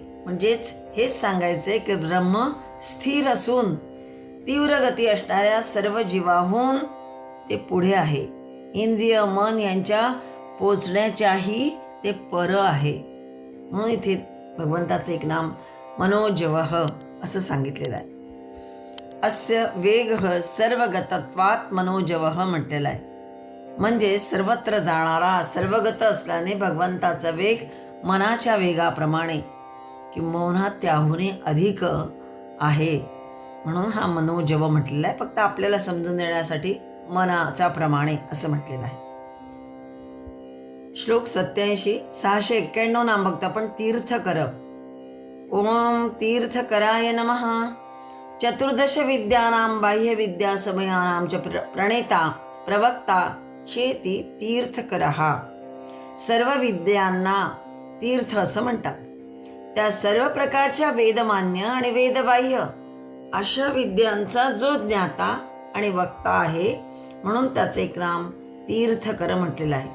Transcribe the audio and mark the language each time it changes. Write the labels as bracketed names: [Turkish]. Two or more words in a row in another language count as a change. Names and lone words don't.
[Marathi] म्हणजेच हेच सांगायचंय की ब्रह्म स्थिर असून तीव्र गती असणाऱ्या सर्व जीवाहून ते पुढे आहे. इंद्रिय मन यांच्या पोचण्याच्याही ते पर आहे. म्हणून इथे भगवंताचं एक नाम मनोजवः असं सांगितलेलं आहे. [Sanskrit] अस्य वेगः सर्वगतत्वात् मनोजवः [Marathi] म्हटलेलं आहे. म्हणजे सर्वत्र जाणारा, सर्वगत असल्याने भगवंताचा वेग मनाच्या वेगाप्रमाणे किंबहुना त्याहूनही अधिक आहे. म्हणून हा मनोजव म्हटलेला आहे. फक्त आपल्याला समजून देण्यासाठी मनाच्या प्रमाणे असं म्हटलेलं आहे. श्लोक 87. 691 नाम बघतो आपण. [Sanskrit] तीर्थकर. ओम तीर्थकराय नमः. चतुर्दश विद्यानां बाह्य विद्या समयानां च प्रणेता प्रवक्ता शेती तीर्थकरः. [Marathi] सर्व विद्यांना तीर्थ असं म्हणतात. त्या सर्व प्रकारच्या वेदमान्य आणि वेदबाह्य अशा विद्यांचा जो ज्ञाता आणि वक्ता आहे, म्हणून त्याचे एक नाम तीर्थकर म्हटलेलं आहे.